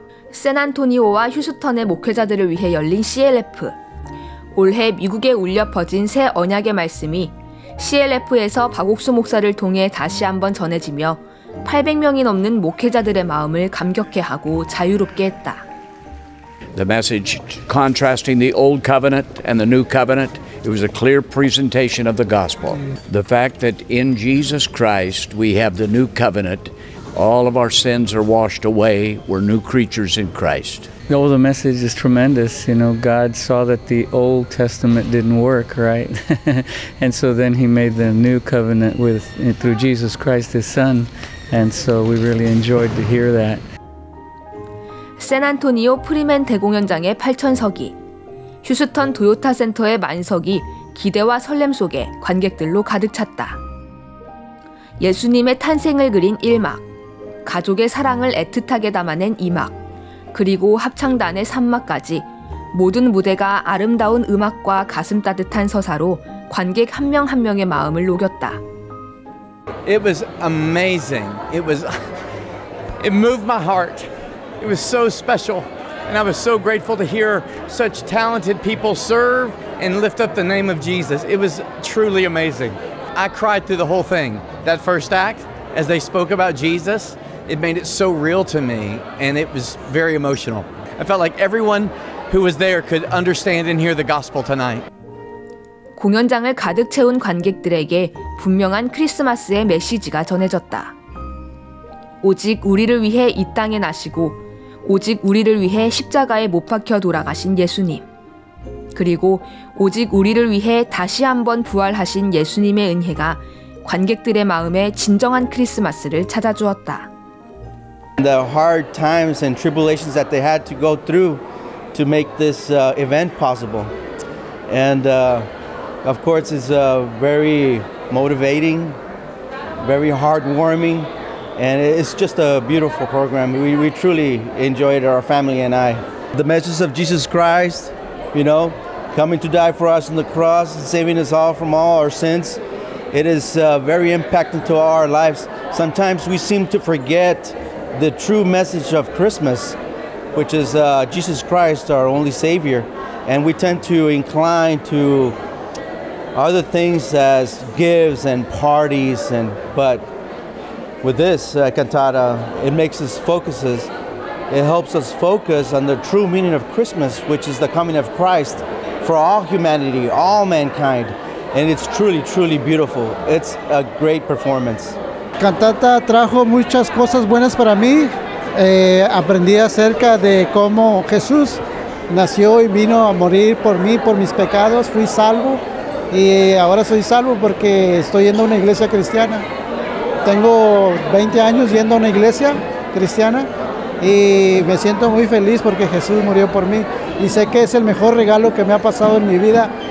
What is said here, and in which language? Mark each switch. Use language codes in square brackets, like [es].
[ko] 샌안토니오와 휴스턴의 목회자들을 위해 열린 CLF. 올해 미국에 울려 퍼진 새 언약의 말씀이 CLF에서 박옥수 목사를 통해 다시 한번 전해지며 800명이 넘는 목회자들의 마음을 감격해 하고 자유롭게 했다. [en] The message contrasting the old covenant and the new covenant, it was a clear presentation of the gospel. The fact that in Jesus Christ we have the new covenant, all of our sins are washed away, we're new creatures in Christ. Oh, the message is tremendous. You know, God saw that the Old Testament didn't work, right? And so then he made the new covenant through Jesus Christ, his son. And so we really enjoyed to hear that. 샌안토니오 프리맨 대공연장의 8,000석이, 휴스턴 도요타 센터의 만석이 기대와 설렘 속에 관객들로 가득 찼다. 예수님의 탄생을 그린 1막, 가족의 사랑을 애틋하게 담아낸 2막, 그리고 합창단의 3막까지 모든 무대가 아름다운 음악과 가슴 따뜻한 서사로 관객 한 명 한 명의 마음을 녹였다. It was amazing. It moved my heart. It was so special, and I was so grateful to hear such talented people serve and lift up the name of Jesus. It was truly amazing. I cried through the whole thing. That first act, as they spoke about Jesus, it made it so real to me, and it was very emotional. I felt like everyone who was there could understand and hear the gospel tonight. 공연장을 가득 채운 관객들에게 분명한 크리스마스의 메시지가 전해졌다. 오직 우리를 위해 이 땅에 나시고 오직 우리를 위해 십자가에 못 박혀 돌아가신 예수님, 그리고 오직 우리를 위해 다시 한번 부활하신 예수님의 은혜가 관객들의 마음에 진정한 크리스마스를 찾아주었다. The hard times and tribulations that they had to go through to make this event possible. And of course it's very motivating, very heartwarming, and it's just a beautiful program. We truly enjoyed it, our family and I. The message of Jesus Christ, you know, coming to die for us on the cross and saving us all from all our sins. It is very impactful to our lives. Sometimes we seem to forget the true message of Christmas, which is Jesus Christ, our only Savior. And we tend to incline to other things as gifts and parties, but with this cantata, it makes us focuses. It helps us focus on the true meaning of Christmas, which is the coming of Christ for all humanity, all mankind. And it's truly, truly beautiful. It's a great performance. [es] Cantata trajo muchas cosas buenas para mí. Aprendí acerca de cómo Jesús nació y vino a morir por mí, por mis pecados. Fui salvo y ahora soy salvo porque estoy yendo a una iglesia cristiana. Tengo 20 años yendo a una iglesia cristiana y me siento muy feliz porque Jesús murió por mí y sé que es el mejor regalo que me ha pasado en mi vida.